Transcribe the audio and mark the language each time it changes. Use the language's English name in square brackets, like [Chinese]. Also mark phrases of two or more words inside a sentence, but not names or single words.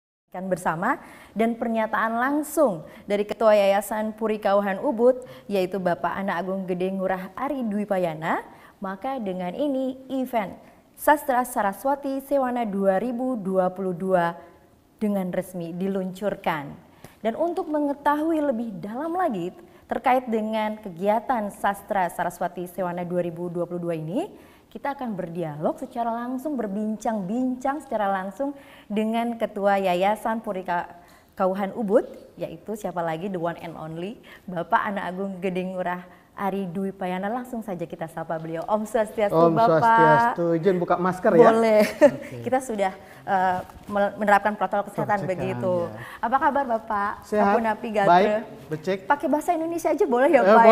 [Indonesian] Kan bersama dan pernyataan langsung dari Ketua Yayasan Puri Kauhan Ubud yaitu Bapak Anak Agung Gede Ngurah Ari Dwi Payana. Maka dengan ini event Sastra Saraswati Sewana 2022 dengan resmi diluncurkan. Dan untuk mengetahui lebih dalam lagi terkait dengan kegiatan Sastra Saraswati Sewana 2022 ini, kita akan berdialog secara langsung, berbincang-bincang secara langsung dengan Ketua Yayasan Puri Kauhan Ubud, yaitu siapa lagi, [English] the one and only, [Indonesian] Bapak Anak Agung Gede Ngurah Ari Dwi Payana. Langsung saja kita sapa beliau. [Sanskrit] Om Swastiastu, [Indonesian] Om Bapak. [Sanskrit] Om Swastiastu, [Indonesian] izin buka masker ya? Boleh. Okay. Kita sudah menerapkan protokol kesehatan begitu. Ya. Apa kabar Bapak? Sehat, baik, becek. Pakai bahasa Indonesia aja boleh ya Pak?